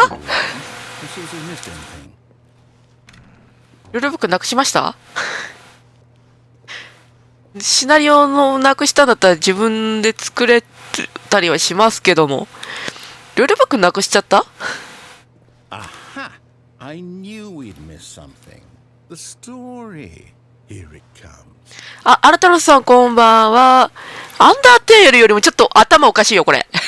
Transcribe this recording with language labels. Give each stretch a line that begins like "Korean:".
English: See if we missed anything.
Japanese: ルールブックなくしました？シナリオのなくしたんだったら自分で作れたりはしますけども、ルールブックなくしちゃった？
English: Aha! I knew we'd miss something. The story. Here it comes.
Japanese: あ、アルタロスさんこんばんは。アンダーテールよりもちょっと頭おかしいよ、これ。